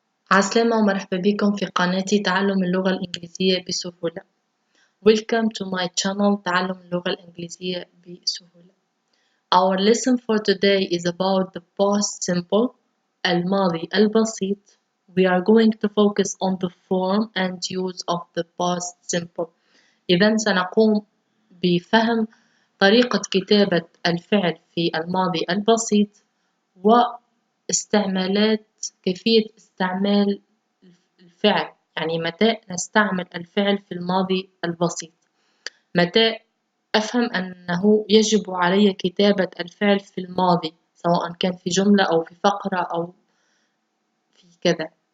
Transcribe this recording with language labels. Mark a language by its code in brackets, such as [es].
[ar] عسلامة ومرحبا بكم في قناتي تعلم اللغة الإنجليزية بسهولة. [en] Welcome to my channel تعلم اللغة الإنجليزية بسهولة. Our lesson for today is about the past simple, الماضي البسيط. We are going to focus on the form and use of the past simple. [ar] إذن سنقوم بفهم طريقة كتابة الفعل في الماضي البسيط واستعمالات كيفية استعمال الفعل، يعني متى نستعمل الفعل في الماضي البسيط، متى أفهم أنه يجب علي كتابة الفعل في الماضي سواء كان في جملة أو في فقرة أو في كذا.